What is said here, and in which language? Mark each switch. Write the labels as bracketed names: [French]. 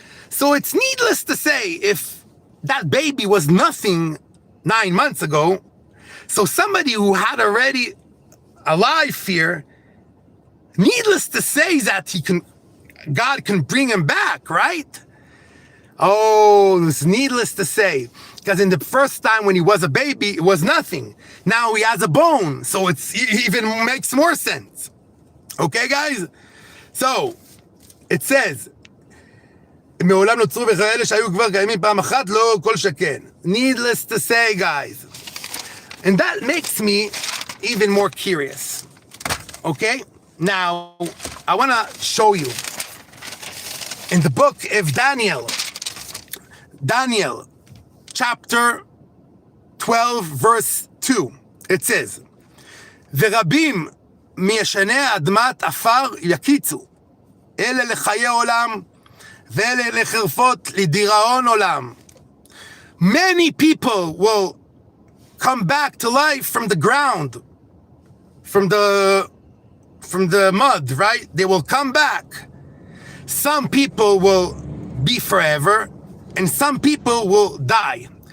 [English] So it's needless to say, if that baby was nothing 9 months ago, so somebody who had already a life here, needless to say that God can bring him back, right? Oh, it's needless to say, because in the first time when he was a baby, it was nothing. Now he has a bone, so it even makes more sense. Okay, guys? [Hebrew] So, it says, מעולם נוצרו בכאלה שהיו כבר קיימים פעם אחת, לא כל שכן. [English] Needless to say, guys. And that makes me even more curious. Okay? Now, I want to show you. In the book of Daniel, chapter 12, verse 2, it says, [Hebrew] ורבים מישני אדמת עפר יקיצו, אלה לחיי עולם, ואלה לחרפות לדיראון עולם. [English] Many people will come back to life from the ground, from the mud, right? They will come back. Some people will be forever, and some people will die.